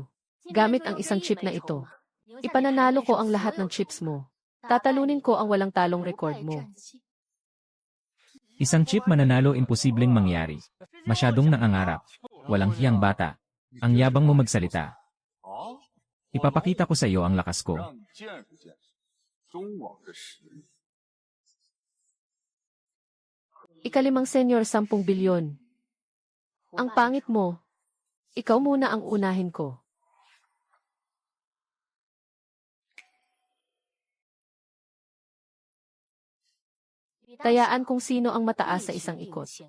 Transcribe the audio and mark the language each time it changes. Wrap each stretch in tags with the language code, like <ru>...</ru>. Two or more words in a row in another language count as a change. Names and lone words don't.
<tl>Gamit ang isang chip na ito. Ipananalo ko ang lahat ng chips mo. Tatalunin ko ang walang talong record mo. Isang chip mananalo imposibleng mangyari. Masyadong nangangarap. Walang hiyang bata. Ang yabang mo magsalita. Ipapakita ko sa iyo ang lakas ko.</tl> <zh>让你见识见识中网的实力。</zh> <tl>Ikalimang senyor 10 bilyon. Ang pangit mo. Ikaw muna ang unahin ko. Tayaan kung sino ang mataas sa isang ikot.</tl>